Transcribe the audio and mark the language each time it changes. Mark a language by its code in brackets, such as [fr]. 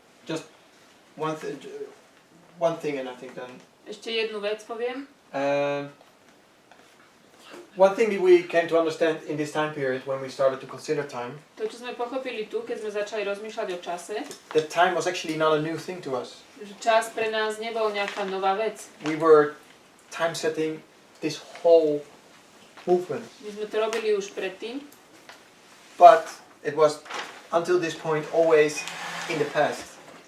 [en] Just one thing, and I think then. [sk] Ešte jednu vec poviem. [en] One thing that we came to understand in this time period when we started to consider time. [sk] To, čo sme pochopili tu, keď sme začali rozmýšľať o čase, [en] That time was actually not a new thing to us. [sk] že čas pre nás nebol nejaká nová vec. [en] We were time setting this whole movement. [sk] My sme to robili už predtým, [en] But it was until this point always in the past.